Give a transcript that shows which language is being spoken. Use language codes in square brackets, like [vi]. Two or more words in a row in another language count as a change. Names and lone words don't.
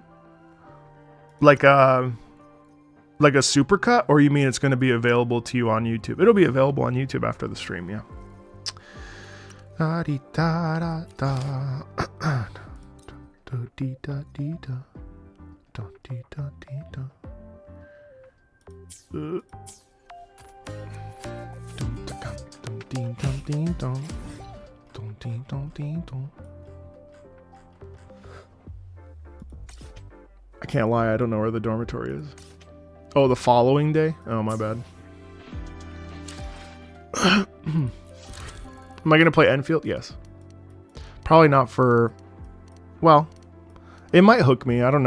[en] Like a supercut? Or you mean it's going to be available to you on YouTube? It'll be available on YouTube after the stream, yeah. Da dee da da da. Da dee da dee da. Da dee da dee da. Dum da dum dum ding dum ding dong. Dum ding dong ding dong. I can't lie, I don't know where the dormitory is. Oh, the following day? Oh, my bad. Am I going to play Enfield? Yes. Probably not for... Well, it might hook me. I don't know.